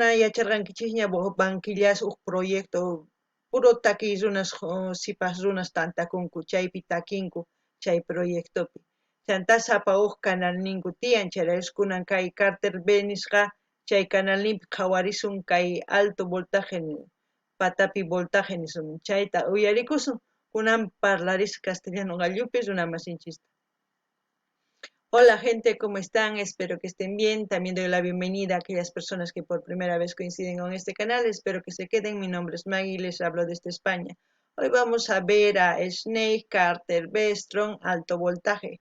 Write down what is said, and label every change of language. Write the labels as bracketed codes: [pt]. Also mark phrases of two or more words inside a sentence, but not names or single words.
[qu] yacharqankichikña banquillas huk proyecto puro takiy runas sipas runas tantakunku chaypi takinku chay proyectopi chanta sapa huk canal ninku tiyan chayarish kunan kay Carter B nisqa chay canalninpi qhawarisun kay alto voltaje patapi voltaje nisun chayta uyarikusun kunan parlarisqa castellano gallupi runa masinchista. [es] Hola gente, ¿cómo están? Espero que estén bien. También doy la bienvenida a aquellas personas que por primera vez coinciden con este canal. Espero que se queden. Mi nombre es Maggie y les hablo desde España. Hoy vamos a ver a Snake, Carter, B-Strong, Alto Voltaje.